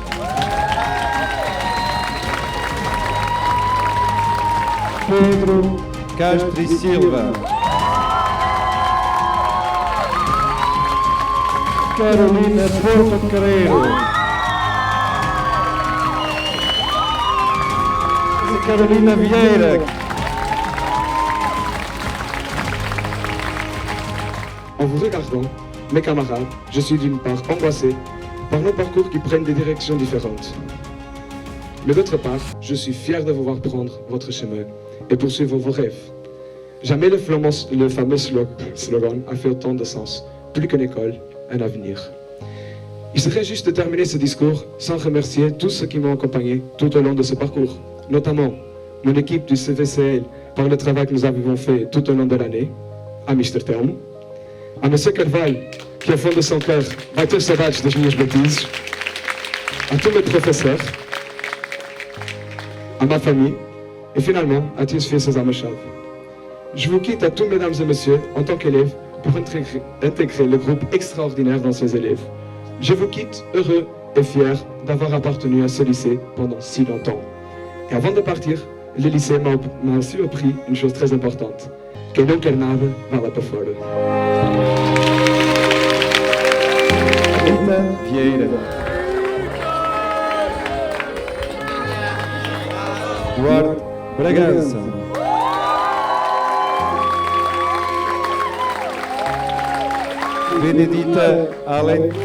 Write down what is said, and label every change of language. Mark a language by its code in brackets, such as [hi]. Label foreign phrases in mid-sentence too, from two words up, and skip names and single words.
[fr] Pedro Castro e Silva. Carolina Porto Carreiro. Carolina Vieira. En vous regardant, mes camarades, je suis d'une part angoissé par nos parcours qui prennent des directions différentes. Mais d'autre part, je suis fier de vous voir prendre votre chemin et poursuivre vos rêves. Jamais le fameux slogan a fait autant de sens. Plus qu'une école, un avenir. Il serait juste de terminer ce discours sans remercier tous ceux qui m'ont accompagné tout au long de ce parcours, notamment mon équipe du CVCL par le travail que nous avons fait tout au long de l'année, à Mr. Telmo, à M. Carvalho, qui au fond de son cœur [pt] vai ter saudades das minhas [fr] bêtises, à tous mes professeurs, à ma famille et finalement à tous fils à ma chave. Je vous quitte à tous mesdames et messieurs en tant qu'élèves pour intégrer le groupe extraordinaire d'anciens élèves. Je vous quitte heureux et fier d'avoir appartenu à ce lycée pendant si longtemps. Et avant de partir, le lycée m'a aussi appris une chose très importante, [pt] que não quer nada, vá lá para fora. [fr] Rita Vieira. Duarte Bragança. Benedita Allen.